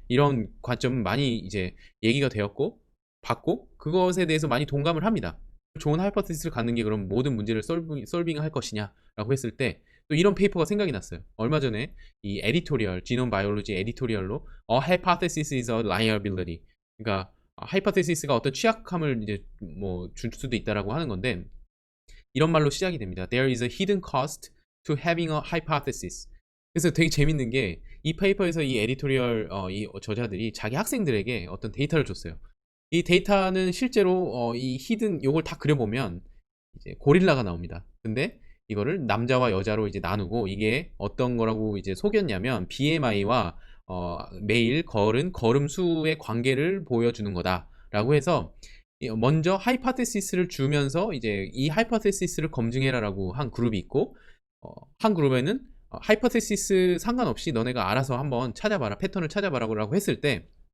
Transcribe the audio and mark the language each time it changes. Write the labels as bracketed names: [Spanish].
[Korean] 이런 관점은 많이 이제 얘기가 되었고 받고 그것에 대해서 많이 동감을 합니다. 좋은 하이퍼테시스를 갖는 게 그럼 모든 문제를 솔빙할 것이냐라고 했을 때 또 이런 페이퍼가 생각이 났어요. 얼마 전에 이 에디토리얼, 지놈 바이올로지 에디토리얼로 [English] A hypothesis is a liability. [Korean] 그러니까 하이퍼테시스가 어떤 취약함을 이제 뭐 줄 수도 있다라고 하는 건데 이런 말로 시작이 됩니다. [English] There is a hidden cost to having a hypothesis. [Korean] 그래서 되게 재밌는 게 이 페이퍼에서 이 에디토리얼 이 저자들이 자기 학생들에게 어떤 데이터를 줬어요. 이 데이터는 실제로 이 히든 요걸 다 그려보면 이제 고릴라가 나옵니다. 근데 이거를 남자와 여자로 이제 나누고 이게 어떤 거라고 이제 속였냐면 BMI와 매일 걸은 걸음 수의 관계를 보여주는 거다라고 해서 먼저 하이파테시스를 주면서 이제 이 하이파테시스를 검증해라라고 한 그룹이 있고 한 그룹에는 하이퍼테시스 상관없이 너네가 알아서 한번 찾아봐라, 패턴을 찾아봐라고 했을 때